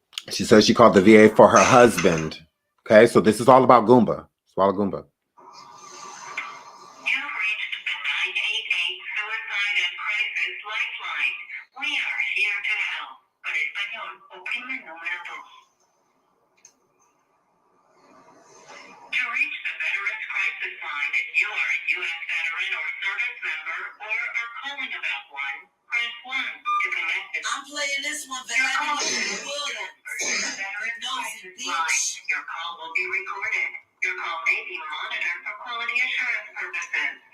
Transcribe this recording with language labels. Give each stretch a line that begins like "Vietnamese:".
English: She says she called the VA for her husband. Okay, so this is all about Goomba. Swallow Goomba. You've reached the 988 Suicide and Crisis Lifeline. We are here to help.
Spanish: Para español, oprime el número 2.
English: To reach the Veterans Crisis Line, if you are a U.S. veteran or service member or are calling about one, press 1 to connect it. I'm playing this one, Veteran Williams. Veteran Crisis Line. Your call will be recorded. Your call may be monitored for quality assurance purposes.